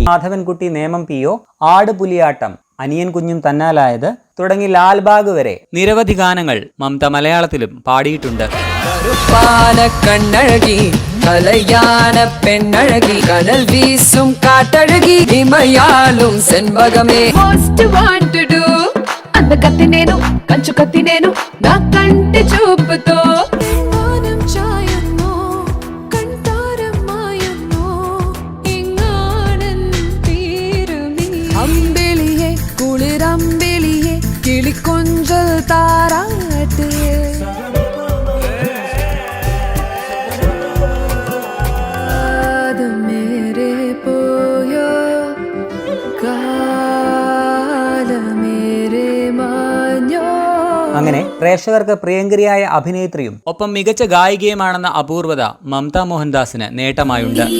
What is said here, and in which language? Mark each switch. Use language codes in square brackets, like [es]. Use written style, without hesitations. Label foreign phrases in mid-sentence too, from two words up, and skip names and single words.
[ml] മാധവൻകുട്ടി, നേമം പിയോ, ആട് പുലിയാട്ടം, അനിയൻ കുഞ്ഞും തന്നാലായത് തുടങ്ങി ലാൽബാഗ് വരെ നിരവധി ഗാനങ്ങൾ മമത മലയാളത്തിലും പാടിയിട്ടുണ്ട്. [ta] கண்ணழகி கலையான பெண்ணழகி கடல் வீசும் காட்டழகி ஹிமயாலும் செண்பகமே [te] అందగత్తినేను కంచు కత్తినేను నా కంటి చూపుతో [ml] അമ്പിളിയെ കുളിരമ്പിളിയെ കിളിക്കൊഞ്ചൽ താരാട്ട് അങ്ങനെ പ്രേക്ഷകർക്ക് പ്രിയങ്കരിയായ അഭിനേത്രിയും ഒപ്പം മികച്ച ഗായികയുമാണെന്ന അപൂർവത മമത മോഹൻദാസിന് നേട്ടമായുണ്ട്.